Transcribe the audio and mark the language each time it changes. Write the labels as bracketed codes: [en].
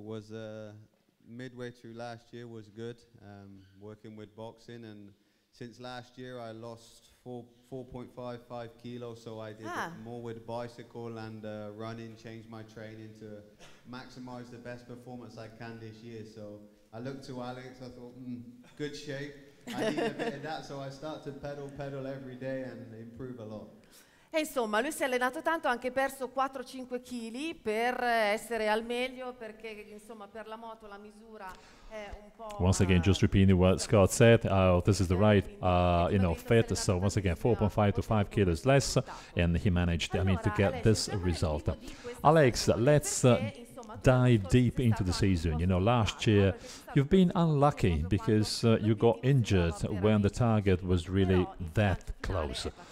[en] Was midway through last year was good, working with boxing, and since last year I lost 4.55 kilos, so I did more with bicycle and running, changed my training to maximize the best performance I can this year. So I looked to Alex, I thought, good shape, I need a bit of that, so I start to pedal every day and improve a lot. [it] E insomma, lui si è allenato tanto, ha anche perso 4-5 kg per essere al meglio, perché insomma per la moto la misura è un po'... [en] Once again, just repeating what Scott said, this is the right, fit. So once again, 4.5 to 5 kilos less, and he managed, to get this result. Alex, let's dive deep into the season. Last year you've been unlucky because you got injured when the target was really that close.